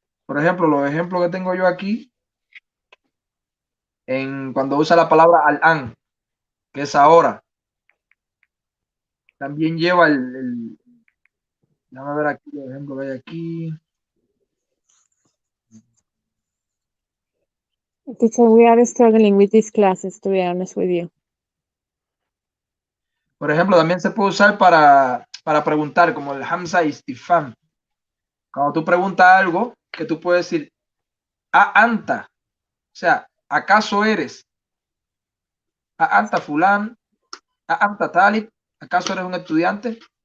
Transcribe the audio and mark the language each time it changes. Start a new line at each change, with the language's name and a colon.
Spanish: Por ejemplo, los ejemplos que tengo yo aquí, cuando usa la palabra al-an, que es ahora, también lleva déjame ver aquí, por ejemplo, que hay aquí.
English: Teacher, we are struggling with these classes, to be honest with you.
Spanish: Por ejemplo, también se puede usar para preguntar, como el hamza istifham. Cuando tú preguntas algo, que tú puedes decir,
Arabic: a anta,
Spanish: o sea, ¿acaso eres?
Arabic: A anta fulán, a anta talib,
Spanish: ¿acaso eres un estudiante?